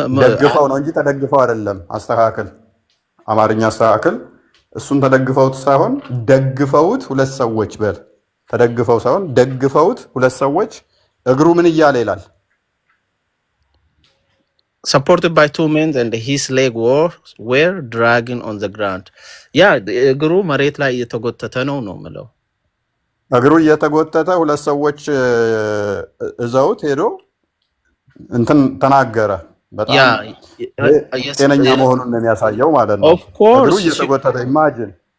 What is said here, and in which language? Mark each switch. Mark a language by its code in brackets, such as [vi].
[am] ደግፈው ነው እንጂ ተደግፈው አይደለም። አስተካክል፣ አማርኛ አስተካክል። እሱን ተደግፈውት ሳይሆን ደግፈውት ሁለት ሰዎች በል። ተደግፈው ሳይሆን ደግፈውት ሁለት ሰዎች። እግሩ ምን እያለ ይላል? [en] supported by two men and his leg were dragging on the ground. [am] ያ እግሩ መሬት ላይ እየተጎተተ ነው የምለው። እግሩ እየተጎተተ ሁለት ሰዎች እዘውት ሄዶ እንትን ተናገረ። በጣም ጤነኛ መሆኑን ነው የሚያሳየው ማለት ነው። እግሩ እየተጎተተ ኢማጂን፣